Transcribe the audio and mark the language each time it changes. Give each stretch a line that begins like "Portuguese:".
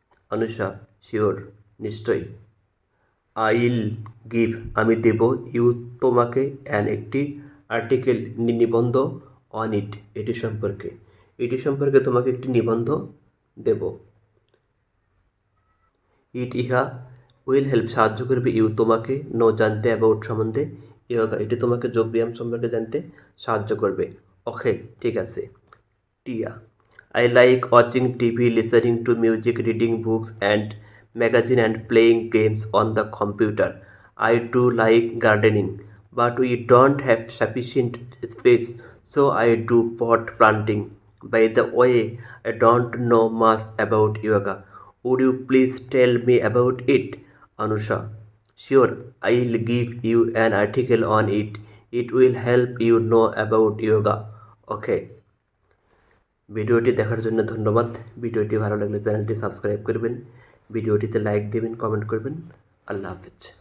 Bangla: Anusha, sure, নিশ্চয়ই।
English: I'll give,
Bangla: আমি দেব, ইউ তোমাকে, একটি আর্টিকেল নিবন্ধ,
English: on it,
Bangla: এটি সম্পর্কে তোমাকে একটি নিবন্ধ দেব। ইহা
English: will help,
Bangla: সাহায্য করবে, ইউ তোমাকে, নো জানতে, অ্যাবাউট সম্বন্ধে, ইয়োগা এটি তোমাকে যোগব্যায়াম সম্পর্কে জানতে সাহায্য করবে। ওকে, ঠিক আছে।
English: Tia, I like watching TV, listening to music, reading books and magazine and playing games on the computer. I do like gardening, but we don't have sufficient space, so I do pot planting. By the way, I don't know much about yoga. Would you please tell me about it? Anusha, sure, I'll give you an article on it. It will help you know about yoga.
Bangla: Okay. ভিডিওটি দেখার জন্য ধন্যবাদ। ভিডিওটি ভালো লাগলে চ্যানেলটি subscribe করবেন, ভিডিওটিতে লাইক দেবেন, কমেন্ট করবেন। আল্লাহ হাফেজ।